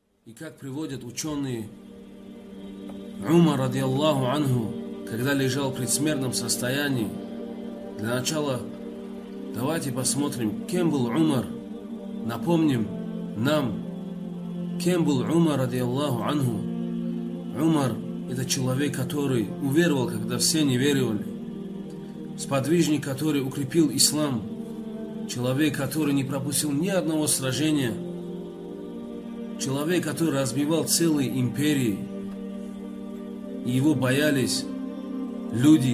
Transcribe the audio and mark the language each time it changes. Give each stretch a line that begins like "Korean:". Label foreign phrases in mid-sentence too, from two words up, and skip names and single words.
Russian: И как приводят ученые,
Arabic: Умар, رضي الله عنه,
Russian: когда лежал в предсмертном состоянии, для начала давайте посмотрим, кем был Умар. Напомним нам, кем был Умар,
Arabic: رضي الله عنه.
Russian: Умар – это человек, который уверовал, когда все не верили. Сподвижник, который укрепил ислам. Человек, который не пропустил ни одного сражения. Человек, который разбивал целые империи. И его боялись люди.